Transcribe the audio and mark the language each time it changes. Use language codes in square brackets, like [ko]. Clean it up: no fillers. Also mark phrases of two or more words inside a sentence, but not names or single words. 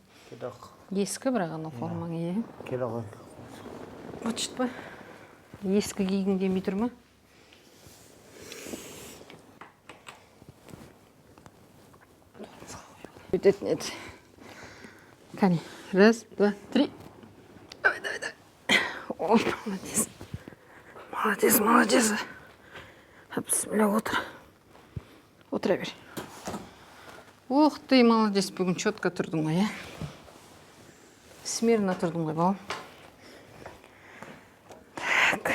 [kk] Ескі бірақ ана формаң, е? Келе ғой. Почт па? Ескі кигің демей тұр ма? Өтетін еді. Кәне, [ru] раз, два, три. Давай, давай, давай. Ой, молодец. Молодец, молодец. [kk] Бісміллә, отыр. Отыра бер. [ru] Ох ты, молодец, [kk] бүгін четко тұрдың ғой, Смирно тұрдың ғой, балам. [ru] Так.